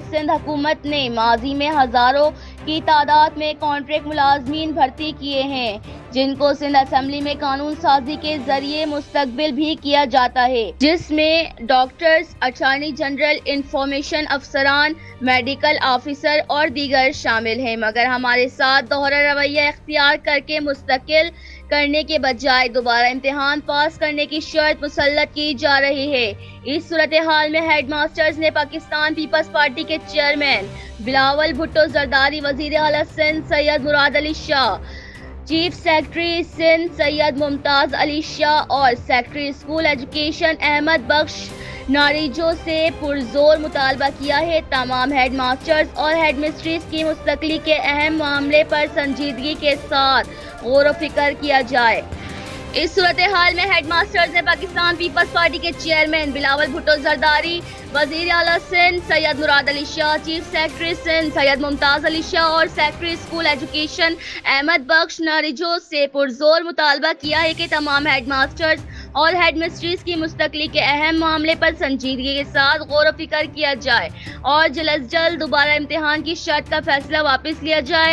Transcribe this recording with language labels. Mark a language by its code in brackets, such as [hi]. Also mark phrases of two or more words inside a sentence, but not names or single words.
[ur] سندھ حکومت نے ماضی میں ہزاروں کی تعداد میں کنٹریکٹ ملازمین بھرتی کیے ہیں، جن کو سندھ اسمبلی میں قانون سازی کے ذریعے مستقبل بھی کیا جاتا ہے، جس میں ڈاکٹرز، اٹارنی جنرل، انفارمیشن افسران، میڈیکل آفیسر اور دیگر شامل ہیں. مگر ہمارے ساتھ دوہرا رویہ اختیار کرکے مستقل کرنے کے بجائے دوبارہ امتحان پاس کرنے کی شرط مسلط کی جا رہی ہے. اس صورت حال میں ہیڈ ماسٹرز نے پاکستان پیپلز پارٹی کے چیئرمین بلاول بھٹو زرداری، وزیر اعلیٰ سندھ سید مراد علی شاہ، چیف سیکریٹری سندھ سید ممتاز علی شاہ اور سیکریٹری اسکول ایجوکیشن احمد بخش ناریجو سے پرزور مطالبہ کیا ہے. تمام ہیڈ ماسٹرز اور ہیڈ مسٹریز کی مستقلی کے اہم معاملے پر سنجیدگی کے ساتھ غور و فکر کیا جائے. اس صورت حال میں ہیڈ ماسٹرز نے پاکستان پیپلز پارٹی کے چیئرمین بلاول بھٹو زرداری، وزیر اعلیٰ سندھ سید مراد علی شاہ، چیف سیکریٹری سندھ سید ممتاز علی شاہ اور سیکریٹری اسکول ایجوکیشن احمد بخش ناریجو سے پرزور مطالبہ کیا ہے کہ تمام ہیڈ ماسٹرز اور ہیڈ مسٹریز کی مستقلی کے اہم معاملے پر سنجیدگی کے ساتھ غور و فکر کیا جائے اور جلد جلد دوبارہ امتحان کی شرط کا فیصلہ واپس لیا جائے.